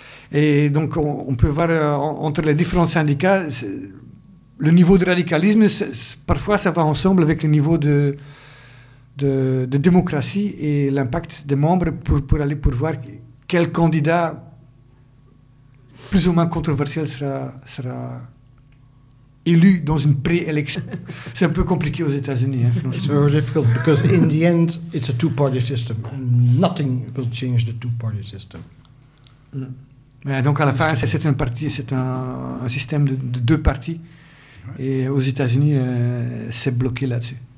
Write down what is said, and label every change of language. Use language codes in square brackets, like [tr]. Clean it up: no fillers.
[fr] Et donc on peut voir entre les différents syndicats, le niveau de radicalisme, parfois ça va ensemble avec le niveau de démocratie et l'impact des membres pour aller pour voir quel candidat plus ou moins controversiel sera élu dans une pré-élection. C'est un peu compliqué aux États-Unis. [en] It's very difficult because in the end, it's a two-party system. Nothing will change the two-party system. [fr] Donc à la fin, c'est un parti, c'est un système de deux partis. [en] Right. [fr] Et aux États-Unis, c'est bloqué là-dessus.